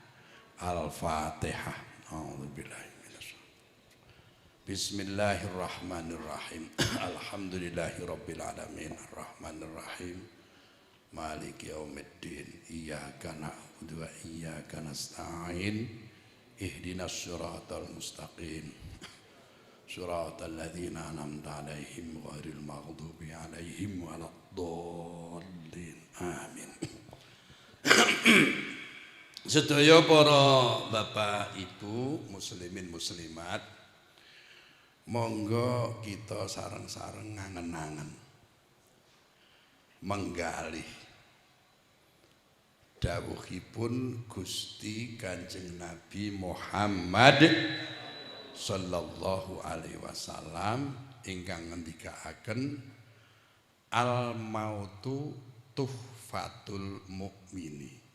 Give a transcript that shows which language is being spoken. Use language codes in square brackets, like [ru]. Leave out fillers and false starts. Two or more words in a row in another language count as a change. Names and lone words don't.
[ar] Al-Fatihah. بسم الله الرحمن الرحيم. الحمد لله رب العالمين الرحمن الرحيم مالك يوم الدين إياك نعبد وإياك نستعين اهدنا الصراط المستقيم صراط الذين أنعمت عليهم غير المغضوب عليهم ولا الضالين آمين. [jv] Sedaya para bapak ibu muslimin muslimat, monggo kita sareng-sareng ngangen-angen menggalih dawuhipun Gusti Kanjeng Nabi Muhammad [ar] صلى الله عليه وسلم [jv] ingkang ngendikaaken [ar] الموت تحفة المؤمن.